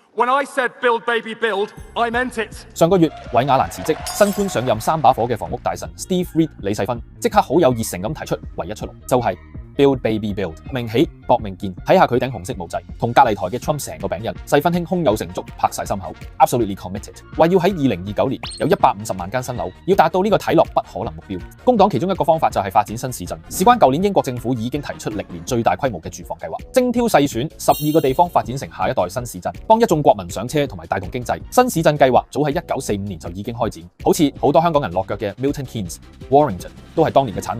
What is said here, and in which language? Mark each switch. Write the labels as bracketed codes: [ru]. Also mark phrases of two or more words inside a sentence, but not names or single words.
[en] When I said build, baby, build, I meant it. [yue] 上個月，韋亞蘭辭職，新官上任3把火嘅房屋大臣 Steve Reed 李世芬即刻好有熱誠咁提出唯一出路，就係 [en] build, baby, build， [yue] 命起搏命建。睇下佢頂紅色毛仔，同隔離台嘅 Trump 成個餅印，世芬兄胸有成竹，拍晒心口 ， [en] absolutely committed， [yue] 話要喺2029年有150萬間新樓，要達到呢個睇落不可能目標。工黨其中一個方法就係發展新市鎮，事關舊年英國政府已經提出歷年最大規模嘅住房計劃，精挑細選12個地方發展成下一代新市鎮，幫一眾國民上車同埋帶動經濟。新市鎮計劃早喺1945年就已經開展，好似好多香港人落腳嘅 Milton Keynes、Warrington 都係當年嘅產物。